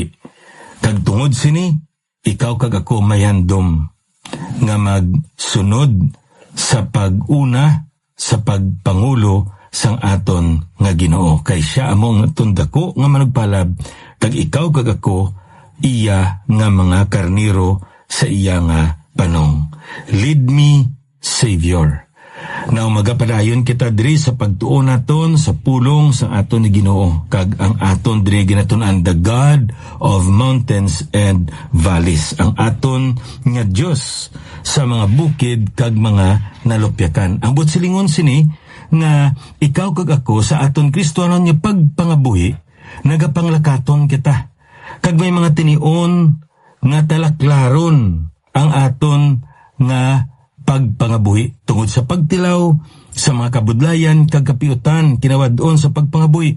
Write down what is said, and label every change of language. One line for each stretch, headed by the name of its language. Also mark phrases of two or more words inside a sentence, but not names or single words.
Hiligaynon: Kag tungod sini, ikaw kag ako may handom nga magsunod sa pag-una, sa pagpangulo sang aton nga Ginoo. Kay siya among tundako nga manugpalab, kag ikaw kag ako iya nga mga karniro sa iya nga panong.
English: Lead me, Savior.
Hiligaynon: Now magapadayon kita diri sa pagtuon naton sa pulong sa aton ni Ginoo, kag ang aton diri ginatun-an
English: the God of mountains and valleys,
Hiligaynon: ang aton nga Dios sa mga bukid kag mga nalupyakan. Ang butsilingon sini nga ikaw kag ako sa aton Kristohanon nga pagpangabuhi nagapanglakaton kita, kag may mga tinion nga talaklaron ang aton nga pagpangabuhi tungod sa pagtilaw sa mga kabudlayan kag kapiutan kinawad-on sa pagpangabuhi.